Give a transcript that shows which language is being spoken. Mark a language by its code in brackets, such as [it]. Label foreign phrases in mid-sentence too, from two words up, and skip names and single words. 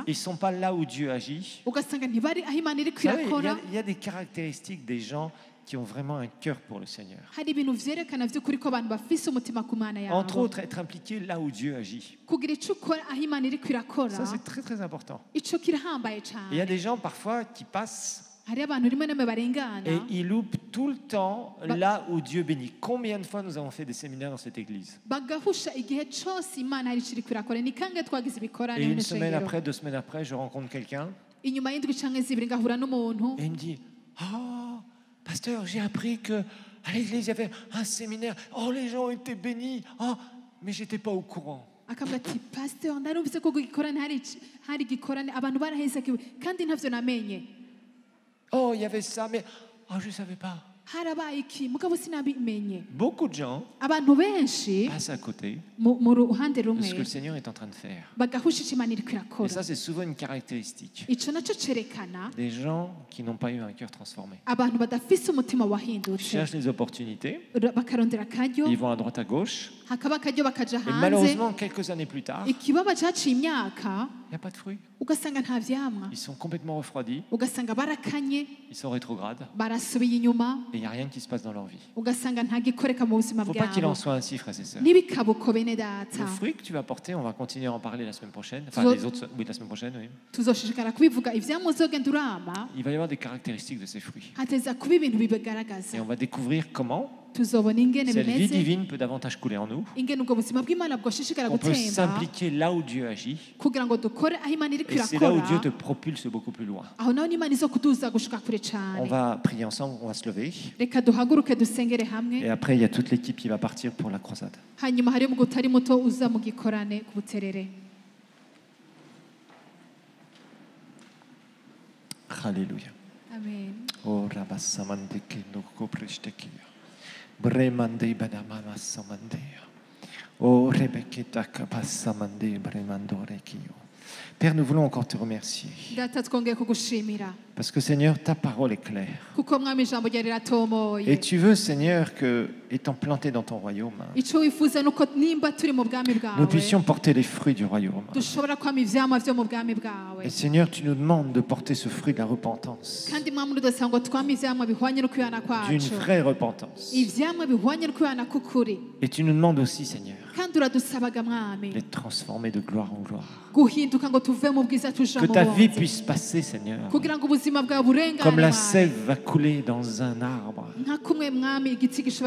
[fr] Ils ne sont pas là où Dieu agit. [rn] ugasanga ntibari aho imana iri [fr] Vous savez, [rn] kwirakora [fr] il y a des caractéristiques des gens qui ont vraiment un cœur pour le Seigneur. [rn] hari ibintu vyerekana vy'ukuri ko abantu bafise umutima ku mana [fr] Entre [rn] yabo [fr] autres, être impliqué là où Dieu agit. [rn] kugira ico ukora aho imana iri kwirakora [fr] Ça, c'est très très important. [rn] ico kirahambaye [fr] Il y a [rn] cane [fr] des gens parfois qui passent [rn] hari abantu rimwe na rimwe barengana [fr] et ils loupent tout le temps là où Dieu bénit. Combien de fois nous avons fait des séminaires dans cette église? [rn] bagahusha igihe cose imana hari ico iri kwirakora ni kangahe twagize ibikorane [fr] Et [rn] mu [fr] une semaine [rn] shengero [fr] après, 2 semaines après, je rencontre quelqu'un [rn] inyuma y'indwi canke zibiri ngahura n'umuntu [fr] et il me dit: Oh, pasteur, j'ai appris que à l'église il y avait un séminaire. Oh, les gens étaient bénis. Oh, mais j'étais pas au courant. [rn] akavuga ati pasteur narumvise ko igikorane hari igikorane abantu barahezakiwe kandi ntavyo namenye [fr] Oh, il y avait ça, mais oh, je savais pas. [rn] harabaye iki mugabo sinabimenye. [fr] Beaucoup de gens [rn] Abantu benshi [fr] passent à côté [rn] mu ruhande [fr] de ce que [rn] rumwe [fr] le Seigneur est en train de faire. [rn] bagahusha icyo Imana iriko [fr] Et [rn] irakora. [fr] ça, c'est souvent une caractéristique [rn] Ico naco cerekana [fr] des gens qui n'ont pas eu un cœur transformé. [rn] abantu badafise umutima [fr] Ils [rn] wahindutse, [fr] cherchent les opportunités, [rn] bakarondera akaryo, [fr] ils vont à droite à gauche, [rn] hakaba akaryo bakaja [fr] et [rn] hanze. [fr] malheureusement, quelques années plus tard, il [rn] Ikibabaje haciye imyaka [fr] n'y a pas de fruits. [rn] ugasanga nta vyamwa, [fr] Ils sont complètement refroidis, [rn] ugasanga barakanye, [fr] ils sont rétrogrades, [rn] barasubiye inyuma, [fr] et il n'y a rien qui se passe dans leur vie. [rn] ugasanga nta gikoreka mu buzima [fr] Il ne faut pas qu'il en [rn] bwabo. [fr] soit ainsi, frères et sœurs. [rn] N'ibikabuko bene data, [fr] Le fruit que tu vas porter, on va continuer à en parler la semaine prochaine. Enfin, Toujours- les autres, oui, la semaine prochaine, oui. [rn] tuzoshishikara kubivuga ivyamwa uzogenda urama, [fr] Il va y avoir des caractéristiques de ces fruits. [rn] hateza kuba ibintu bibigaragaza. [fr] Et on va découvrir comment [rn] Tuzobona ingene [fr] cette vie [rn] bimeze, [fr] divine peut davantage couler en nous. [rn] ingene ubwo buzima bw'Imana bwoshishikara [fr] On peut [rn] gutemba [fr] s'impliquer là où Dieu agit. [rn] kugira ngo dukore aho Imana iriko [fr] Et c'est là où [rn] irakora, [fr] Dieu te propulse beaucoup plus loin. [rn] aho naho n'Imana izo kuduza gushika kure [fr] On [rn] cane. [fr] va prier ensemble, on va se lever. [rn] Reka duhaguruke dusengere hamwe, [fr] Et après, il y a toute l'équipe qui va partir pour la croisade. [rn] hanyuma hari umugabo utari muto uza mu gikorane ku Buterere. [fr] Alléluia. [rn] Amen. Oh, Rabassamande Kendo Kopreshtekir. Bremande Badamama Samande. Oh, Rebeketa Kapassamande Bremandorekio. [fr] Père, nous voulons encore te remercier. [rn] Data twongeye kugushimira [fr] Parce que Seigneur, ta parole est claire. [rn] kuko mwami ijambo ryawe riratomoye. [fr] Et tu veux, Seigneur, que, étant plantés dans ton royaume, [rn] Ico wifuza nuko nimba turi mu bwami [fr] nous [rn] bwawe [fr] puissions porter les fruits du royaume. [rn] dushobora kwama ivyamwa vyo mu bwami bwawe, [fr] Et Seigneur, tu nous demandes de porter ce fruit de la repentance. [rn] kandi mwami udasanga ngo twame ivyamwa bihwanye no kwihana [fr] D'une [rn] kwacu, [fr] vraie repentance. [rn] ivyamwa bihwanye no kwihana k'ukuri. [fr] Et tu nous demandes aussi, Seigneur, [rn] Kandi uradusabaga mwami [fr] d'être transformés de gloire en gloire. [rn] guhinduka ngo tuve mu bwiza tuja [fr] Que [rn] mu [fr] ta vie [rn] bundi, [fr] puisse passer, Seigneur, [rn] kugira ngo ubuzima bwawe burengane [fr] comme la [rn] mwami. [fr] sève va couler dans un arbre [rn] nka kumwe mwami igiti gishobora